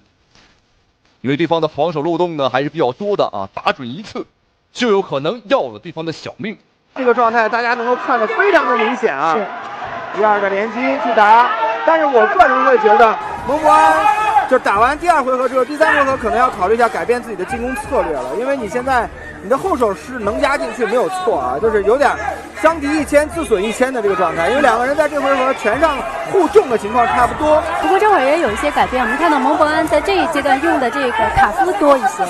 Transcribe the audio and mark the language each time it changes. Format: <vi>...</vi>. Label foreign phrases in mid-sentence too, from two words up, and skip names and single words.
<zh>因為對方的防守漏洞呢還是比較多的啊，打準一次就有可能要了對方的小命。這個狀態大家能夠看得非常的明顯啊。是。第二個連擊去打，但是我個人會覺得蒙博安就打完第二回合之後，第三回合可能要考慮一下改變自己的進攻策略了，因為你現在你的后手是能压进去没有错啊，就是有点伤敌1000自损1000的这个状态，因为两个人在这回合拳上互中的情况差不多。不过这会儿也有一些改变，我们看到蒙博安在这一阶段用的这个卡夫多一些。</zh>